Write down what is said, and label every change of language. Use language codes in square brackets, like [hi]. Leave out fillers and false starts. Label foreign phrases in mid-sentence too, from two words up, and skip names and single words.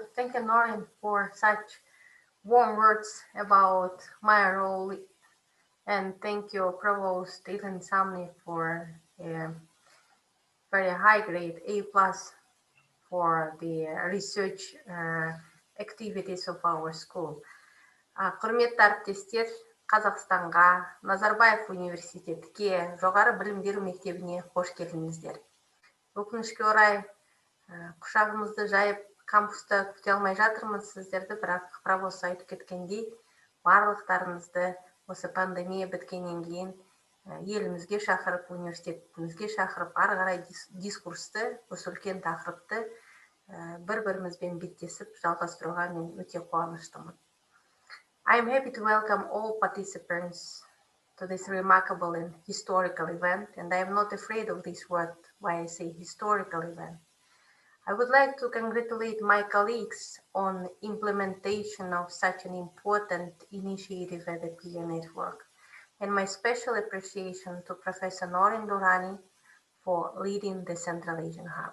[en] Thank you, Noreen, for such warm words about my role. And thank you, Provost Alisami, for a very high grade A+ for the research activities of our school. [kk] Құрметті әріптестер, Қазақстанға, Назарбаев университетке, жоғары білім беру мектебіне қош келдіңіздер. Өкінішке орай, құшағымызды жайып, кампуста күте алмай жатырмыз сіздерді, бірақ Правос айтып кеткендей, барлықтарыңызды осы пандемия біткеннен кейін елімізге шақырып, университетімізге шақырып, ары қарай дискурсты, осы үлкен тақырыпты бір-бірімізбен беттесіп жалғастыруға мен өте қуаныштымын. [en] I'm happy to welcome all participants to this remarkable and historical event, and I am not afraid of this word, why I say historical event. I would like to congratulate my colleagues on implementation of such an important initiative at the Peer Network, and my special appreciation to Professor Norin Durrani for leading the Central Asian Hub.